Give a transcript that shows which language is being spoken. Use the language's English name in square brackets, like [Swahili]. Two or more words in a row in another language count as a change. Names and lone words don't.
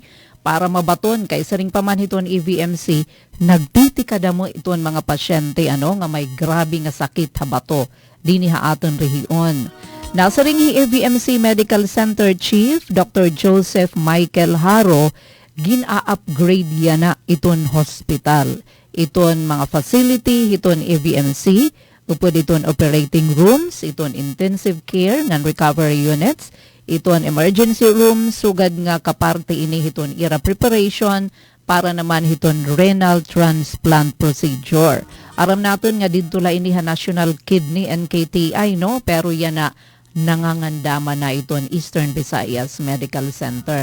[Waray] Para mabaton kay saring paman hiton EVMC, nagtitikada mo iton mga pasyente nga may grabe nga sakit ha bato dinhi ha aton rehiyon. Nasa ring EVMC Medical Center Chief Dr. Joseph Michael Haro, gina-upgrade yan na iton hospital. Iton mga facility, iton EVMC, upod iton [English] operating rooms, [Waray] iton [English] intensive care and recovery units, [Waray] iton [English] emergency rooms, [Waray] sugad nga kaparte ini iton ira preparation para naman iton [English] renal transplant procedure. [Waray] Aram natin nga dito la ini National Kidney and KTI pero yan na nangangandama na iton Eastern Visayas Medical Center.